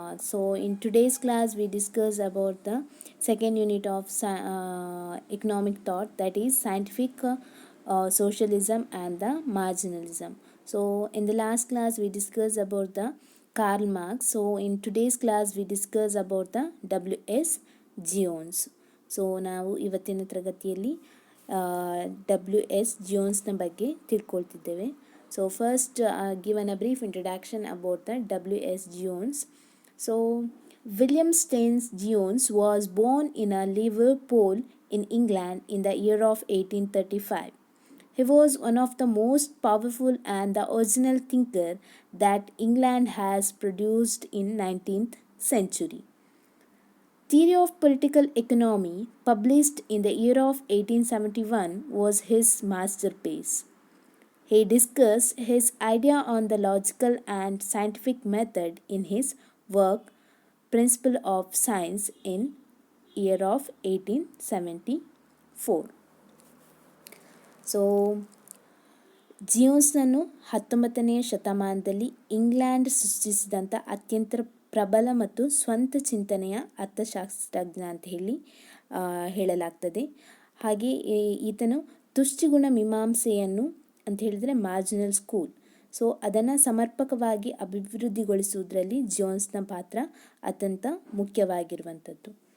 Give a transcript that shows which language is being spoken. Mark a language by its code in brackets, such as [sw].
[en] So, in today's class, we discuss about the second unit of economic thought, that is scientific socialism and the marginalism. So, in the last class, we discussed about the Karl Marx. So, in today's class, we discuss about the W.S. Jones. [kn] So ನಾವು ಇವತ್ತಿನ ತರಗತಿಯಲ್ಲಿ WS ಜೋನ್ಸ್ನ ಬಗ್ಗೆ ತಿಳ್ಕೊಳ್ತಿದ್ದೇವೆ. [en] So first, given a brief introduction about the W.S. Jones. So William Staines Jones was born in a Liverpool in England in the year of 1835. He was one of the most powerful and the original thinker that England has produced in 19th century. Theory of Political Economy, published in the year of 1871, was his masterpiece. He discussed his idea on the logical and scientific method in his work Principle of Science in year of 1874. [kn] So ಜಿಯೋನ್ಸ್ನನ್ನು 19ನೇ ಶತಮಾನದಲ್ಲಿ England ಸೃಷ್ಟಿಸಿದಂಥ ಅತ್ಯಂತ ಪ್ರಬಲ ಮತ್ತು ಸ್ವಂತ ಚಿಂತನೆಯ ಅರ್ಥಶಾಸ್ತ್ರಜ್ಞ ಅಂತ ಹೇಳಲಾಗ್ತದೆ. ಹಾಗೆ ಈತನು ತುಷ್ಟಿಗುಣ ಮೀಮಾಂಸೆಯನ್ನು ಅಂತ ಹೇಳಿದರೆ ಮಾರ್ಜಿನಲ್ ಸ್ಕೂಲ್, ಸೊ ಅದನ್ನು ಸಮರ್ಪಕವಾಗಿ ಅಭಿವೃದ್ಧಿಗೊಳಿಸುವುದರಲ್ಲಿ ಜೋನ್ಸ್ನ ಪಾತ್ರ ಅತ್ಯಂತ ಮುಖ್ಯವಾಗಿರುವಂಥದ್ದು.